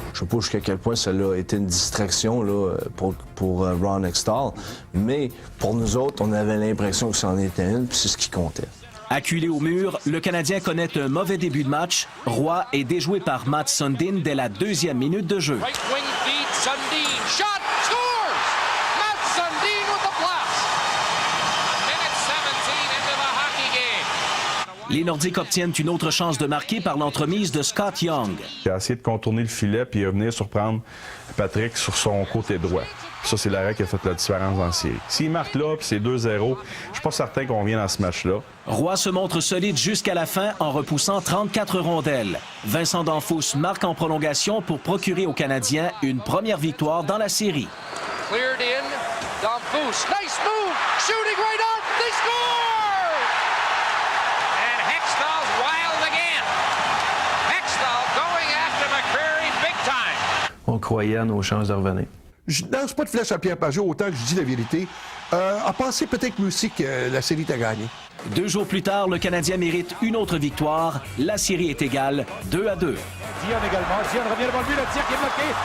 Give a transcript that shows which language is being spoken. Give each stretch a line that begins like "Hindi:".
French: Je ne sais pas jusqu'à quel point ça a été une distraction là, pour Ron Extall, mais pour nous autres, on avait l'impression que c'en était une, puis c'est ce qui comptait. Acculé au mur, le Canadien connaît un mauvais début de match. Roy est déjoué par Mats Sundin dès la 2e minute de jeu.
English: Right wing feed, Sundin, shot, scores! Mats Sundin with the blast. Minute 17 into the hockey game.
French: Les Nordiques obtiennent une autre chance de marquer par l'entremise de Scott Young. Il a essayé de contourner le filet puis venir surprendre Patrick sur son côté droit. Ça, c'est l'arrêt qui a fait la différence dans la série. S'il marque là, puis c'est 2-0, je suis pas certain qu'on vienne dans ce match-là. Roy se montre solide jusqu'à la fin en repoussant 34 rondelles. Vincent Danfous marque en prolongation pour procurer aux Canadiens une première victoire dans la série.
English: Cleared in, Danfous, nice move, shooting right on, they score! And Hextall's wild again. Hextall going after McCreary big time.
French: On croyait à nos chances de revenir. Je lance pas de flèche à Pierre Pajot autant que je dis la vérité. À penser peut-être aussi que la série t'a gagné. 2 jours plus tard, le Canadien mérite une autre victoire. La série est égale 2-2. Dion également. Dion revient devant le but, le tir qui est bloqué.